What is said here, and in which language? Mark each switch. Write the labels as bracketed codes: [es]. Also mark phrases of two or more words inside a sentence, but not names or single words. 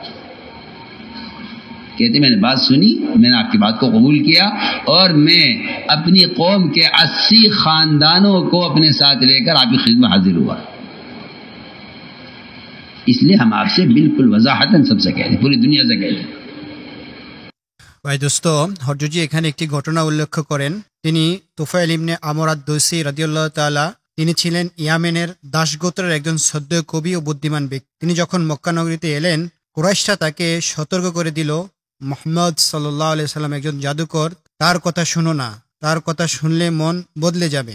[ur] کہتے میں نے بات سنی, میں نے آپ کی بات کو قبول کیا اور میں اپنی قوم کے 80 خاندانوں کو اپنے ساتھ لے کر آپ کی خدمت حاضر ہوا. اس لیے ہم آپ سے بالکل وضاحتاً سب سے کہہ رہے ہیں, پوری دنیا سے کہہ رہے ہیں. [bn] ভাই দোস্ত, হরজুজি এখানে একটি ঘটনা উল্লেখ করেন। তিনি তুফাইল ইবনে আমর আদ-দৌসি রাদিয়াল্লাহু তাআলা তিনি ছিলেন ইয়ামেনের দাসগোত্রের একজন শ্রদ্ধেয় কবি ও বুদ্ধিমান ব্যক্তি। তিনি যখন মক্কা নগরীতে এলেন, কুরাইশরা তাকে সতর্ক করে দিল, মুহাম্মদ সাল্লাল্লাহু আলাইহি সাল্লাম একজন জাদুকর, তার কথা শুনো না, তার কথা শুনলে মন বদলে যাবে।